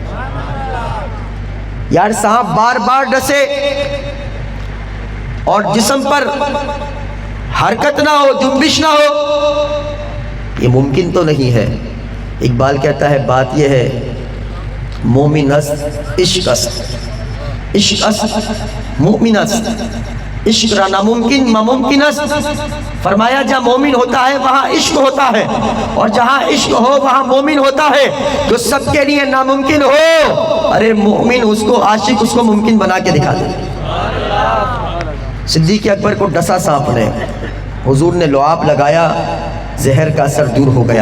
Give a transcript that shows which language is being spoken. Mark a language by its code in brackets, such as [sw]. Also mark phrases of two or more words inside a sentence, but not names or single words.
[ur] یار سانپ بار بار ڈسے اور جسم پر حرکت نہ ہو، جنبش نہ ہو، یہ ممکن تو نہیں ہے۔ اقبال کہتا ہے بات یہ ہے، [fa] مومن است عشق است، عشق است مومن است، عشق را ناممکن ممکن است۔ [ur] فرمایا جہاں مومن ہوتا ہے وہاں عشق ہوتا ہے، اور جہاں عشق ہو وہاں مومن ہوتا ہے، جو سب کے لیے ناممکن ہو، ارے مومن اس کو، عاشق اس کو ممکن بنا کے دکھا دے۔ صدیق اکبر کو ڈسا سانپ نے، حضور نے لعاب لگایا، زہر کا اثر دور ہو گیا۔